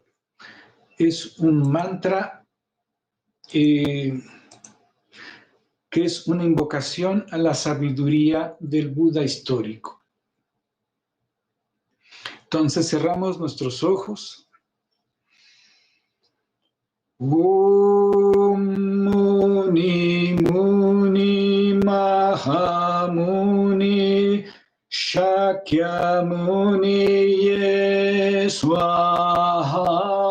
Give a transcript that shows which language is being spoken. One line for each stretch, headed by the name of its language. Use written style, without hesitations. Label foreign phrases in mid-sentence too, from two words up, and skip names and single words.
Spanish: Es un mantra que es una invocación a la sabiduría del Buda histórico. Entonces cerramos nuestros ojos.
Sanskrit: Om Muni Muni Maha Muni Shakya Muni Ye Swaha.